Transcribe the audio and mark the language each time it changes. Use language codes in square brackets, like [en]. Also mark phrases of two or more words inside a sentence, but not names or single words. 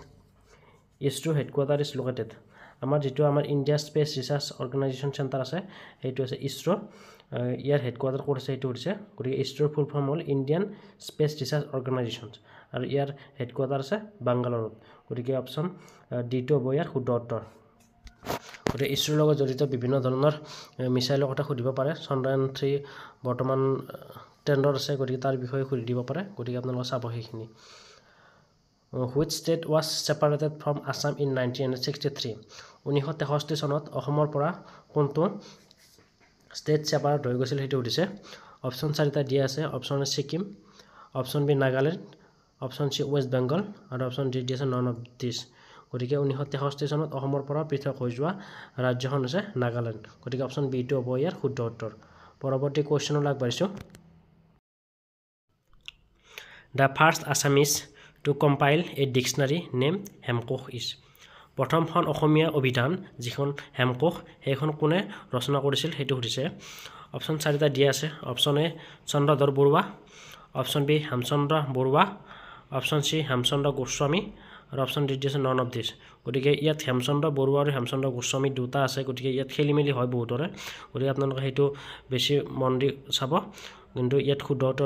[en] ISRO headquarter is located [as] আমাৰ যিটো আমাৰ ইণ্ডিয়া স্পেচ ৰিচাৰ্চ অৰ্গেনাইজেশ্যন চেণ্টাৰ আছে সেইটো আছে ইছৰো ইয়াৰ হেডকোৱাৰ্টাৰ ক'ত আছে সেইটো হৈছে গতিকে ইছৰোৰ [en] full form [as] হ'ল ইণ্ডিয়ান স্পেচ ৰিচাৰ্চ অৰ্গেনাইজেশ্যন আৰু ইয়াৰ হেডকোৱাৰ্টাৰ আছে বাংগালোৰত গতিকে অপশ্যন ডিটো হ'ব ইয়াৰ শুদ্ধ উত্তৰ গতিকে ইছৰোৰ লগত জড়িত বিভিন্ন ধৰণৰ মিছাইলৰ কথা সুধিব পাৰে চন্দ্ৰায়ন 3 বৰ্তমান ট্ৰেণ্ডত আছে গতিকে তাৰ বিষয়ে সুধি দিব পাৰে গতিকে আপোনালোকে চাব সেইখিনি [en] which state was separated from Assam [as] in 1963 1963 চনত অসমৰ পৰা কোনটো ষ্টেট ছেপাৰেট হৈ গৈছিল সেইটো সুধিছে অপশ্যন 4টা দিয়া আছে অপশ্যন এ ছিকিম অপশ্যন বি নাগালেণ্ড অপশ্যন চি ৱেষ্ট বেংগল আৰু অপশ্যন ডি আছে [en] none of these [as] গতিকে 1963 চনত অসমৰ পৰা পৃথক হৈ যোৱা ৰাজ্যখন হৈছে নাগালেণ্ড গতিকে অপশ্যন বিটো হ'ব ইয়াৰ শুদ্ধ উত্তৰ পৰৱৰ্তী কুৱেশ্যনলৈ আগবাঢ়িছোঁ [en] the first Assamese to compile a dictionary named [as] হেমকোষ is প্ৰথমখন অসমীয়া অভিধান যিখন হেমকোষ সেইখন কোনে ৰচনা কৰিছিল সেইটো সুধিছে অপশ্যন 4টা দিয়া আছে অপশ্যন এ চন্দ্ৰধৰ বৰুৱা অপশ্যন বি হেমচন্দ্ৰ বৰুৱা অপশ্যন চি হেমচন্দ্ৰ গোস্বামী আৰু অপশ্যন ডি আছে [en] none of these [as] গতিকে ইয়াত হেমচন্দ্ৰ বৰুৱা আৰু হেমচন্দ্ৰ গোস্বামী দুটা আছে গতিকে ইয়াত খেলি মেলি হয় বহুতৰে গতিকে আপোনালোকে সেইটো বেছি মন দি চাব কিন্তু ইয়াত শুদ্ধ উত্তৰ